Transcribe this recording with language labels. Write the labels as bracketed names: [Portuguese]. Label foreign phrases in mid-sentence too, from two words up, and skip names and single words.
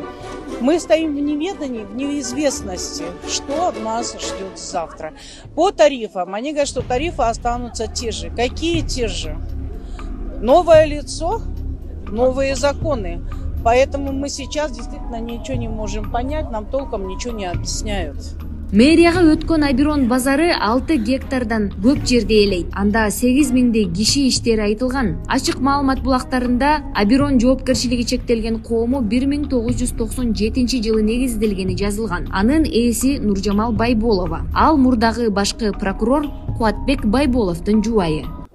[Russian] Мы стоим в неведании, в неизвестности, что нас ждет завтра. По тарифам, они говорят, что тарифы останутся те же. Какие те же? Новое лицо, новые законы. Поэтому мы сейчас действительно ничего не можем понять, нам толком ничего не объясняют. [Kyrgyz] Мэрияга өткөн Абирон базары 6 гектардан көп жерди ээлейт. Анда 8 миңдей киши иштери айтылган. Ачык маалымат булактарында Абирон жоопкерчилиги чектелген коому 1997 жылы негизделгени жазылган. Анын ээси Нуржамал Байболова. Ал мурдагы башкы прокурор Куатбек Байболовдун жубайы.